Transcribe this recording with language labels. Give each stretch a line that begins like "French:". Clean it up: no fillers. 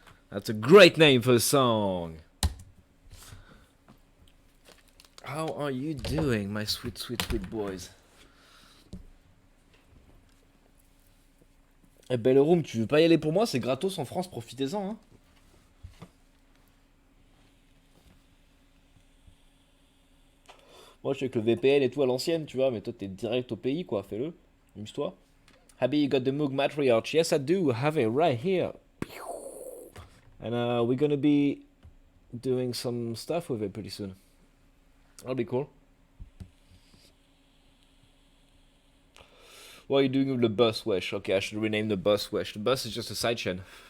English: That's a great name for a song. How are you doing, my sweet, sweet, sweet boys?
French: Eh ben le room, tu veux pas y aller pour moi? C'est gratos en France, profitez-en. Hein. Moi, je suis avec le VPN et tout à l'ancienne, tu vois, mais toi, t'es direct au pays, quoi. Fais-le. Amuse-toi.
English: Happy you got the Moog Matriarch. Yes, I do have it right here. And we're gonna be doing some stuff with it pretty soon. That'll be cool. What are you doing with the bus, Wesh? Okay, I should rename the bus, Wesh. The bus is just a sidechain.